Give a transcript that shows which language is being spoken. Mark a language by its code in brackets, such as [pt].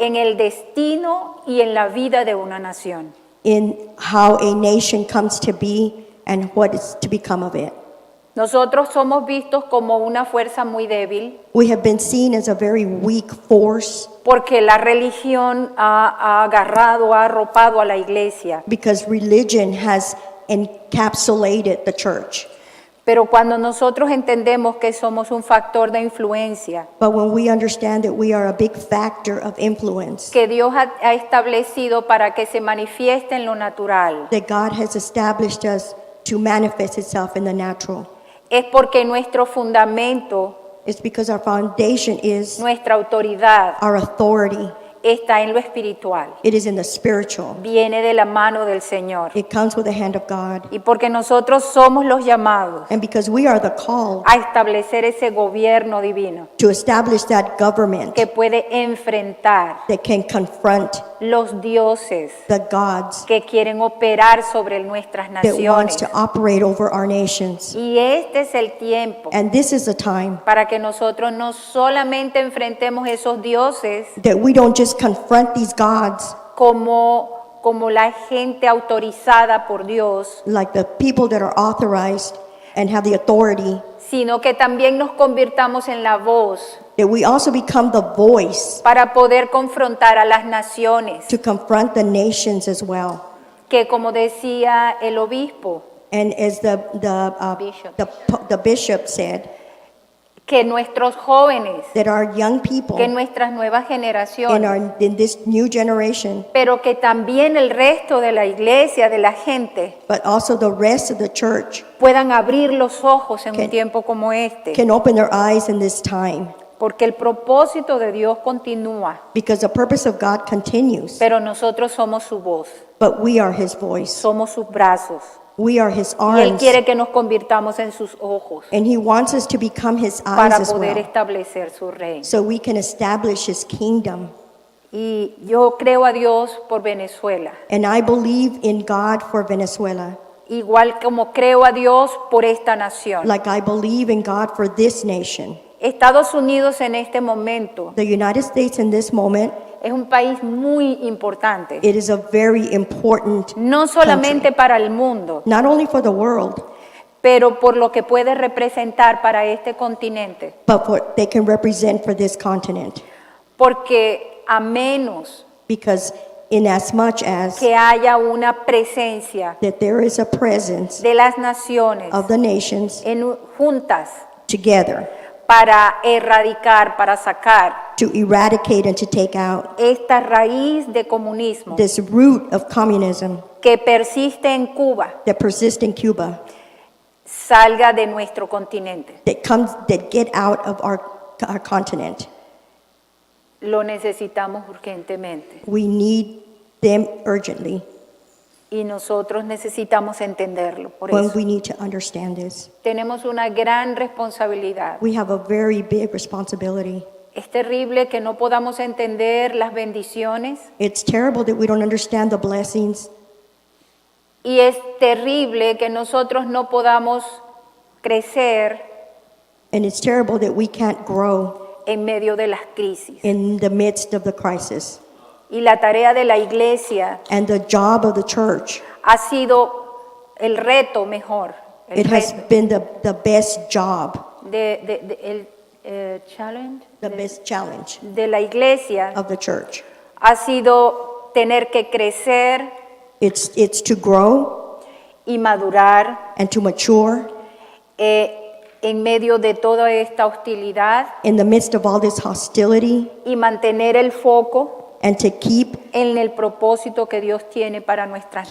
[es] en el destino y en la vida de una nación. [en] in how a nation comes to be and what is to become of it. [es] Nosotros somos vistos como una fuerza muy débil [en] We have been seen as a very weak force [es] porque la religión ha agarrado, ha arropado a la iglesia. [en] because religion has encapsulated the church. [es] Pero cuando nosotros entendemos que somos un factor de influencia, [en] But when we understand that we are a big factor of influence, [es] que Dios ha establecido para que se manifieste en lo natural, [en] that God has established us to manifest itself in the natural, [es] es porque nuestro fundamento, [en] it's because our foundation is [es] nuestra autoridad, [en] our authority. [es] está en lo espiritual. [en] It is in the spiritual. [es] Viene de la mano del Señor. [en] It comes with the hand of God. [es] Y porque nosotros somos los llamados [en] And because we are the called [es] a establecer ese gobierno divino [en] to establish that government [es] que puede enfrentar [en] that can confront [es] los dioses [en] the gods [es] que quieren operar sobre nuestras [en] that wants [es] naciones. [en] to operate over our nations. [es] Y este es el tiempo [en] And this is the time [es] para que nosotros no solamente enfrentemos esos dioses [en] that we don't just confront these gods [es] como la gente autorizada por Dios, [en] like the people that are authorized and have the authority, [es] sino que también nos convirtamos en la voz [en] that we also become the voice [es] para poder confrontar a las naciones, [en] to confront the nations as well. [es] que como decía el obispo, [en] And as Bishop. the bishop said, [es] que nuestros jóvenes, [en] that our young people [es] que nuestras nuevas generaciones, [en] in this new generation, [es] pero que también el resto de la iglesia, de la gente, [en] but also the rest of the church [es] puedan abrir los ojos en un [en] Can- [es] tiempo como este, [en] can open their eyes in this time. [es] porque el propósito de Dios continúa, [en] because the purpose of God continues. [es] pero nosotros somos su voz, [en] But we are His voice. [es] somos sus brazos, [en] We are His [es] y Él [en] arms. [es] quiere que nos convirtamos en sus ojos [en] And He wants us to become His eyes [es] para [en] as [es] poder [en] well, [es] establecer su reino. [en] so we can establish His kingdom. [es] Y yo creo a Dios por Venezuela, [en] And I believe in God for Venezuela, [es] igual como creo a Dios por esta nación. [en] like I believe in God for this nation. [es] Estados Unidos en este momento [en] The United States in this moment, [es] es un país muy importante, [en] it is a very important, [es] no solamente para el mundo, [en] not only for the world, [es] pero por lo que puede representar para este continente, [en] but what they can represent for this continent. [es] porque a menos [en] Because in as much as [es] que haya una presencia [en] that there is a presence [es] de las naciones [en] of the nations [es] juntas [en] together [es] para erradicar, para sacar [en] to eradicate and to take out [es] esta raíz de comunismo [en] this root of communism [es] que persiste en Cuba, [en] that persists in Cuba, [es] salga de nuestro continente. [en] that get out of our continent. [es] Lo necesitamos urgentemente [en] We need them urgently, [es] y nosotros necesitamos entenderlo. Por [en] when [es] eso [en] we need to understand this. [es] tenemos una gran responsabilidad. [en] We have a very big responsibility. [es] Es terrible que no podamos entender las bendiciones [en] It's terrible that we don't understand the blessings, [es] y es terrible que nosotros no podamos crecer [en] and it's terrible that we can't grow [es] en medio de las crisis. [en] in the midst of the crisis. [es] Y la tarea de la iglesia [en] And the job of the church, [es] ha sido el reto mejor, el [en] it has [es] reto [en] been the best job, [es] el challenge [en] the best challenge [es] de la iglesia [en] of the church. [es] ha sido tener que crecer [en] It's to grow [es] y madurar [en] and to mature [es] en medio de toda esta hostilidad [en] in the midst of all this hostility, [es] y mantener el foco [en] and to keep [es] en el propósito que Dios tiene para nuestras